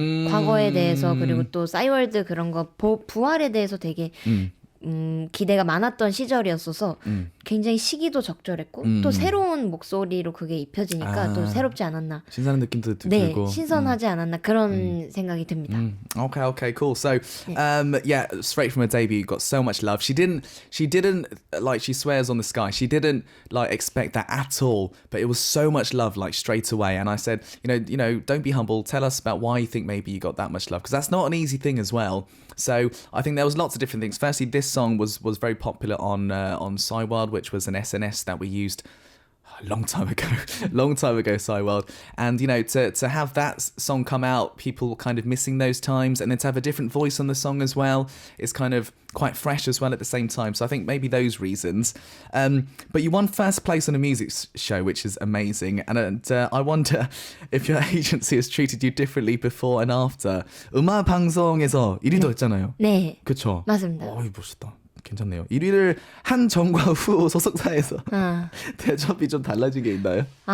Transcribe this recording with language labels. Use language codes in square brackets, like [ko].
[ko] 과거에 대해서, 그리고 또 싸이월드 그런 거 부활에 대해서 되게 기대가 많았던 시절이었어서 굉장히 시기도 적절했고 또 새로운 목소리로 그게 입혀지니까 또 새롭지 않았나. 신선한 느낌도 네, 들고. 신선하지 않았나 그런 생각이 듭니다. [en] Okay, cool. So, yeah, straight from her debut, got so much love. She didn't like, she swears on the sky. She didn't like expect that at all, but it was so much love like straight away. And I said, you know, don't be humble. Tell us about why you think maybe you got that much love, because that's not an easy thing as well. So I think there was lots of different things. Firstly, this song was very popular on Cyworld, which was an SNS that we used a long time ago, Cyworld. And, you know, to have that song come out, people were kind of missing those times, and then to have a different voice on the song as well is kind of quite fresh as well at the same time. So I think maybe those reasons. But you won first place on a music show, which is amazing. And I wonder if your agency has treated you differently before and after. [ko] 음악 방송에서 1위도 했잖아요. 네. 그쵸? 맞습니다. 멋있다. 괜찮네요. 1위를 한 전과 후 소속사에서 대접이 좀 달라진 게 있나요?